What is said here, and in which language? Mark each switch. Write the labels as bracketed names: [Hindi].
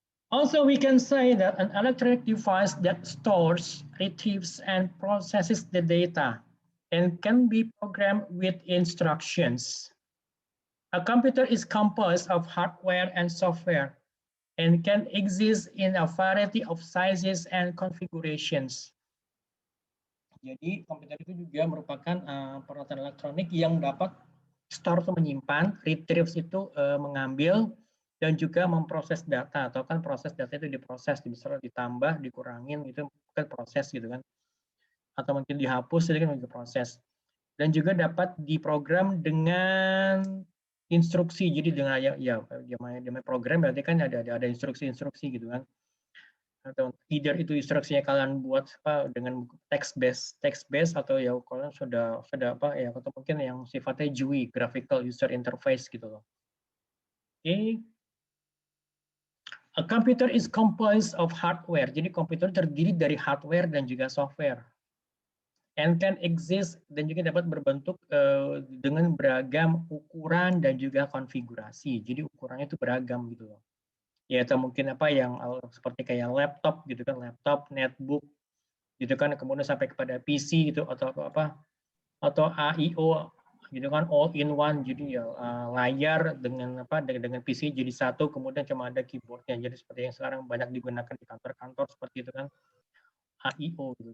[English] Also, we can say that an electronic device that stores, retrieves, and processes the data and can be programmed with instructions. A computer is composed of hardware and software and can exist in a variety of sizes and configurations. [Indonesian] Jadi komputer itu juga merupakan peralatan elektronik yang dapat store atau menyimpan, retrieves itu mengambil, dan juga memproses data, atau kan proses data itu diproses, misalnya ditambah, dikurangin, itu kan proses gitu kan, atau mungkin dihapus, itu kan proses. Dan juga dapat diprogram dengan instruksi, jadi dengan ya program berarti kan ada instruksi-instruksi gitu kan, atau either itu instruksinya kalian buat dengan text based atau ya kalian sudah atau mungkin yang sifatnya GUI, graphical user interface gitu loh. Oke. [English] A computer is composed of hardware. [Indonesian] Jadi komputer terdiri dari hardware dan juga software. [English] And can exist [Indonesian] dan juga dapat berbentuk dengan beragam ukuran dan juga konfigurasi. Jadi ukurannya itu beragam gitu loh. Ya atau mungkin yang seperti kayak laptop gitu kan, laptop, netbook gitu kan, kemudian sampai kepada PC gitu atau AIO gitu kan, all in one, jadi ya layar dengan PC jadi satu, kemudian cuma ada keyboardnya, jadi seperti yang sekarang banyak digunakan di kantor-kantor seperti itu kan, AIO gitu.